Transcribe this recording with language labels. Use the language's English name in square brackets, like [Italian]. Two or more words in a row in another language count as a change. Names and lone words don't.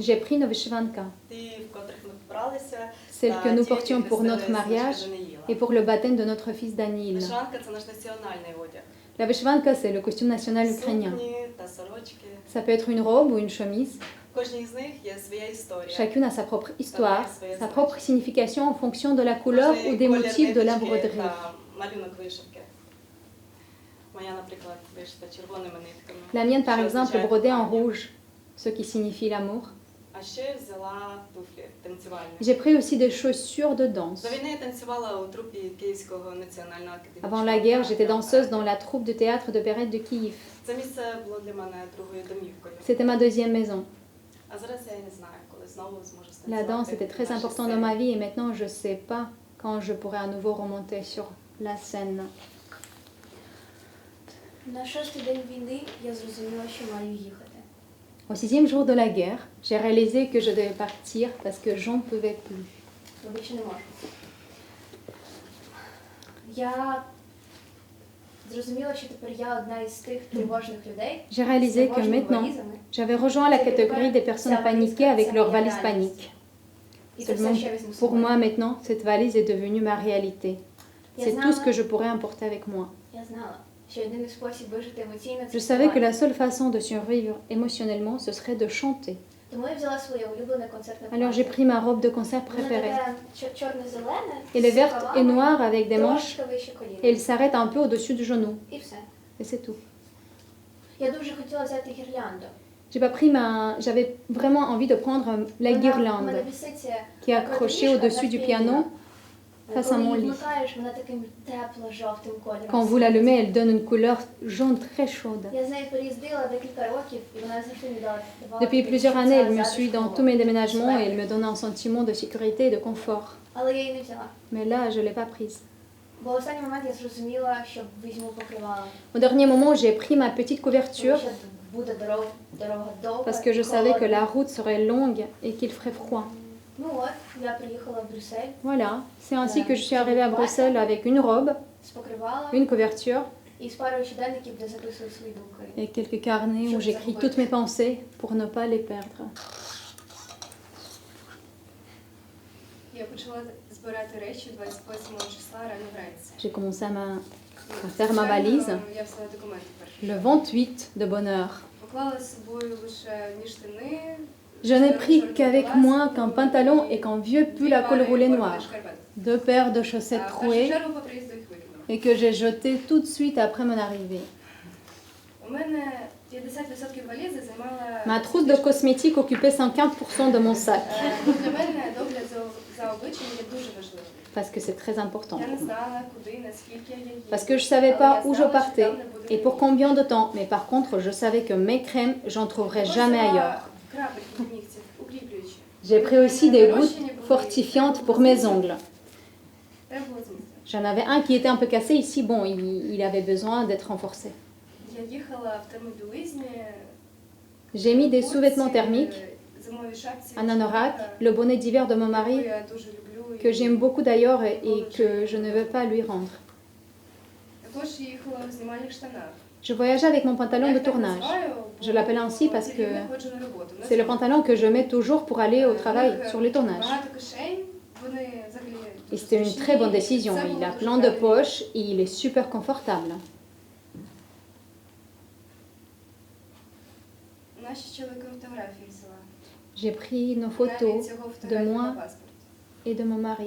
[French] J'ai pris nos vyshyvanka, [Ukrainian] Ті, в котрих ми вбралися, [French] celles que [Ukrainian] та [French] nous [Ukrainian] ті, [French] portions [Ukrainian] які [French] pour [Ukrainian] хрестили [French] notre mariage [Ukrainian] Снежка Даниїла. [French] et pour le baptême de notre fils Daniil. [Ukrainian] Вишиванка – це наш національний одяг. [French] La vyshyvanka, c'est le costume national ukrainien. [Ukrainian] Сукні та сорочки. [French] Ça peut être une robe ou une chemise. [Ukrainian] В кожній з них є своя історія. [French] Chacune a sa propre histoire, sa propre signification en fonction de la couleur ou des motifs de la broderie. [Ukrainian] Та малюнок вишивки. Моя, наприклад, вишита червоними нитками. [French] La mienne, par [Ukrainian] що [French] exemple, [Ukrainian] означає [French] est brodée en [Ukrainian] кохання. [French] rouge, ce qui signifie l'amour. [Ukrainian] А ще взяла туфлі танцювальні. [French] J'ai pris aussi des chaussures de danse. [Ukrainian] До війни я танцювала у трупі Київського національного академічного [French] Avant la guerre, j'étais [Ukrainian] театру. [French] danseuse dans la troupe de théâtre de Perret de Kiev. [Ukrainian] Це місце було для мене другою домівкою. [French] C'était ma deuxième maison. [Ukrainian] А зараз я не знаю, коли знову зможу [French] La danse [Ukrainian] станцювати. [French] était très [Ukrainian] наші [French] important dans [Ukrainian] сцени. [French] ma vie et maintenant je ne sais pas quand je pourrai à nouveau remonter sur la scène. [Ukrainian] На 6-й день війни я зрозуміла, що маю їхати. [French] Au 6e jour de la guerre, j'ai réalisé que je devais partir parce que j'en pouvais plus. [Ukrainian] Бо більше не можу. Я зрозуміла, що тепер я одна із тих тривожних людей, [French] J'ai [Ukrainian] з [French] réalisé que [Ukrainian] тривожними [French] maintenant, [Ukrainian] валізами, [French] j'avais rejoint la catégorie des personnes paniquées avec leurs valises paniques. [Ukrainian] і це [French] Seulement, [Ukrainian] все, що я візьму з [French] pour [Ukrainian] собою. [French] moi maintenant, cette valise est devenue ma réalité. C'est tout ce que je pourrais emporter avec moi. [Ukrainian] Я знала, що єдиний спосіб вижити емоційно [French] Je savais que la seule façon de survivre émotionnellement, ce serait de chanter. [Ukrainian] Тому я взяла своє улюблене концертне [French] Alors j'ai pris ma robe de concert [Ukrainian] Воно [French] préférée. [Ukrainian] таке чорно-зелене, [French] Elle est [Ukrainian] з [French] verte et [Ukrainian] рукавами, [French] noire avec des manches [Ukrainian] трошки вище коліна. [French] et elle s'arrête un peu au-dessus du genou. [Ukrainian] І все. [French] Et c'est tout. [Ukrainian] Я дуже хотіла взяти гірлянду. [French] J'ai pas pris J'avais vraiment envie de prendre la [Ukrainian] У мене [French] guirlande [Ukrainian] висить [French] qui est accrochée au-dessus du piano face à [Ukrainian] Коли [French] mon [Ukrainian] її [French] lit. [Ukrainian] вмикаєш, вона таким тепло-жовтим кольором. [French] Quand vous l'allumez, elle donne une couleur jaune très chaude. [Ukrainian] Я з нею переїздила декілька років, і вона завжди мені давала [French] Depuis [Ukrainian] таке [French] plusieurs [Ukrainian] відчуття [French] années, elle me [Ukrainian] затишку. [French] suit dans tous mes déménagements et elle me donne un sentiment de sécurité et de confort. [Ukrainian] Але я її не взяла. [French] Mais là, je ne l'ai pas prise. [Ukrainian] Бо в останній момент я зрозуміла, що візьму покривало. [French] Au dernier moment, j'ai pris ma petite [Ukrainian] Тому [French] couverture [Ukrainian] що буде дорога довга, [French] parce que je savais que [Ukrainian] холодна. [French] la route serait longue et qu'il ferait froid. [Ukrainian] Ну от, я приїхала в Брюссель [French] Voilà, c'est ainsi que je suis arrivée à Bruxelles avec une robe, [Ukrainian] з покривала [French] une couverture [Ukrainian] і з парою щоденників, де записую свої думки. [French] et quelques carnets où j'écris toutes mes pensées pour ne pas les perdre. [Ukrainian] Я почала збирати речі 28 числа рано вранці. [French] J'ai commencé à faire ma valise [Ukrainian] Я взяла документи перші. [French] le 28 de bonne heure. [Ukrainian] Поклала з собою лише ніштани. [French] Je n'ai pris qu'avec moi qu'un pantalon et qu'un vieux pull à col roulé noir, 2 paires de chaussettes [Ukrainian] В першу [French] trouées [Ukrainian] чергу по приїзду їх викинула. [French] et que j'ai jetées tout de suite après mon arrivée. [Ukrainian] У мене 50% валізи займала... [French] Ma trousse de cosmétiques occupait 50% de mon sac [Ukrainian] Для мене догляд за обличчям є дуже важливим. [French] parce que c'est très important [Ukrainian] Я [French] pour [Ukrainian] не [French] moi. [Ukrainian] знала, куди, наскільки я їду. [French] Parce que je ne savais pas où je partais et pour combien de temps. Mais par contre, je savais que mes crèmes, j'en trouverais jamais ailleurs. [Ukrainian] Крапельки до нігтів, укріплюючі. [French] J'ai pris aussi des gouttes fortifiantes pour mes ongles. [Ukrainian] Треба було змінити. [French] J'en avais un qui était un peu cassé ici. Bon, il avait besoin d'être renforcé. [Ukrainian] Я їхала в термобілизні. [French] J'ai mis des sous-vêtements thermiques, [Ukrainian] Зимові шапці. [French] un anorak, le bonnet d'hiver de mon mari, [Ukrainian] Я дуже люблю. [French] que j'aime beaucoup d'ailleurs et que je ne veux pas lui rendre. [Ukrainian] Також їхала в знімальних штанах. [French] Je voyageais avec mon pantalon de tournage. Je l'appelle ainsi parce que c'est le pantalon que je mets toujours pour aller au travail sur les tournages. Et c'était une très bonne décision. Il a plein de poches et il est super confortable. J'ai pris nos photos de moi et de mon mari.